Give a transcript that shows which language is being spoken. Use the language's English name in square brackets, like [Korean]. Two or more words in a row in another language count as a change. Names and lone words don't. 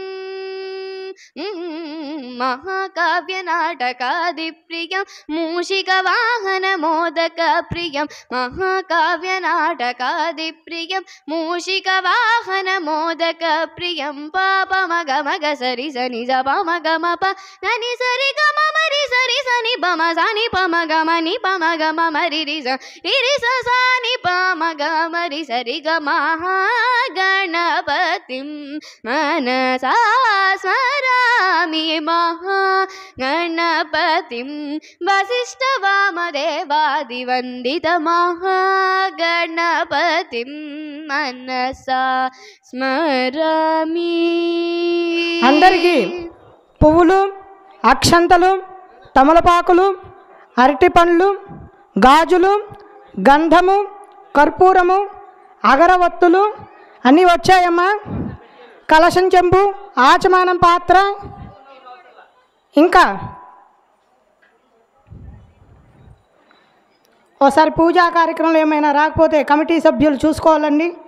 [Sanskrit] महाकाव्यनाटकादिप्रियं मूषिकवाहनमोदकप्रियं महाकाव्यनाटकादिप्रियं मूषिकवाहनमोदकप्रियं पापमगमग सरि सनि ज पमगमप ननि सरि गम मरि सरि सनि पम सनि पमगम नि पमगम मरि रि स सानि पमगम रि सरि ग महागणपतिं मनसा स्मरामि महागणपतिं वसिष्ठवामदेवादिवन्दित महागणपतिं मनसा स्मरामि। [Telugu] అందరికీ పువ్వులు, అక్షంతలు, తమలపాకులు, అరటి పండ్లు, గాజులు, గంధము, కర్పూరము, అగరవత్తులు అన్నీ వచ్చాయమ్మా. కలశం చెంబు, ఆచమానం పాత్ర, ఇంకా ఒకసారి పూజా కార్యక్రమంలో ఏమైనా రాకపోతే కమిటీ సభ్యులు చూసుకోవాలండి.